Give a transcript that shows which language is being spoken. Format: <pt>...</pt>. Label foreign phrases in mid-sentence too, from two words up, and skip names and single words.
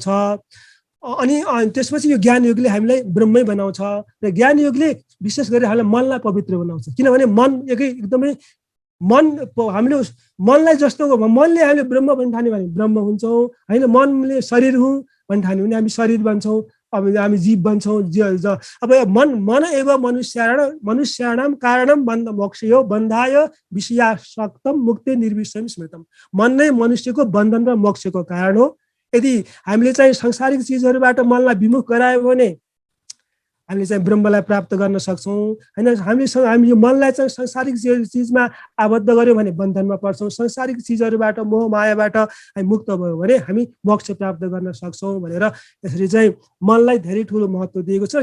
<ne>अनि त्यसपछि यो ज्ञान योगले हामीलाई ब्रह्मै बनाउँछ र ज्ञान योगले विशेष गरी हामीलाई मनलाई पवित्र बनाउँछ। किनभने मन एकदमै मन हामीले मनलाई जस्तो मनले हामीले ब्रह्म भन्न ठान्यो भने ब्रह्म हुन्छौँ होइन। मनले शरीर हुँ भन्न ठान्यो भने हामी शरीर बन्छौँ, अब हामी जीव बन्छौँ।</ne> <sa>अब मन एव मनुष्याणाम कारणम बन्ध मोक्षयो बन्धाय विषयासक्तम मुक्ति निर्विषयम स्मृतम।</sa> <ne>मन नै मनुष्यको बन्धन र मोक्षको कारण हो। यदि हामीले चाहिँ सांसारिक चिजहरूबाट मनलाई विमुख गरायो भने हामीले चाहिँ ब्रह्मलाई प्राप्त गर्न सक्छौँ होइन। हामी यो मनलाई चाहिँ सांसारिक चिजमा आबद्ध गऱ्यौँ भने बन्धनमा पर्छौँ। सांसारिक चिजहरूबाट मोह मायाबाट हामी मुक्त भयो भने हामी मोक्ष प्राप्त गर्न सक्छौँ भनेर यसरी चाहिँ मनलाई धेरै ठुलो महत्त्व दिएको छ।</ne>